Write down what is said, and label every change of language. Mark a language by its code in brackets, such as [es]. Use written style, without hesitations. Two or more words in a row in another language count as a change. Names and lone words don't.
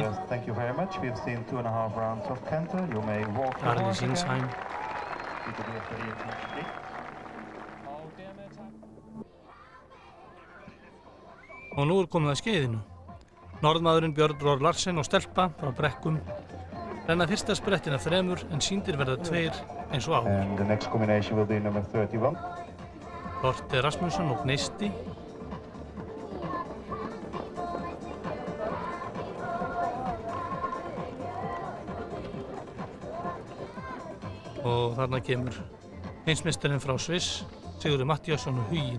[is] Carly Singsheim. Og nú komið að skeiðinu. Norðmaðurinn Björn Rór Larsen og stelpa frá Brekkum renna fyrsta sprettin af 3 en sýndir verða 2 eins og áður. [en] And the next combination will be number 31. [is] Dorte Rasmussen og Gneisti. Og þarna kemur heimsmeistarinn frá Sviss, Sigurður Matthíasson og Huginn.